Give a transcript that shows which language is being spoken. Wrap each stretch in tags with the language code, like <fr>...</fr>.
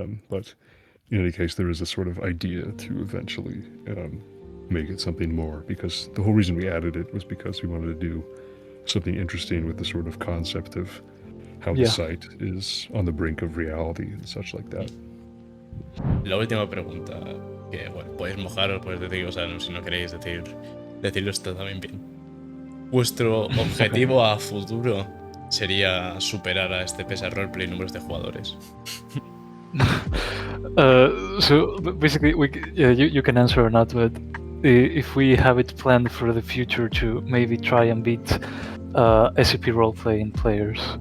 <en>But in any case, there is a sort of idea to eventually make it something more, because the whole reason we added it was because we wanted to do something interesting with the sort of concept of how the site is on the brink of reality and such like that.</en> <es>La última pregunta, que bueno, podéis mojaros, podéis decir, o sea, si no queréis decirlo está también bien. ¿Vuestro objetivo a futuro sería superar a este SCP Roleplay en números de jugadores?</es> <en>So basically, you can answer or not, but if we have it planned for the future to maybe try and beat SCP roleplay in players.</en>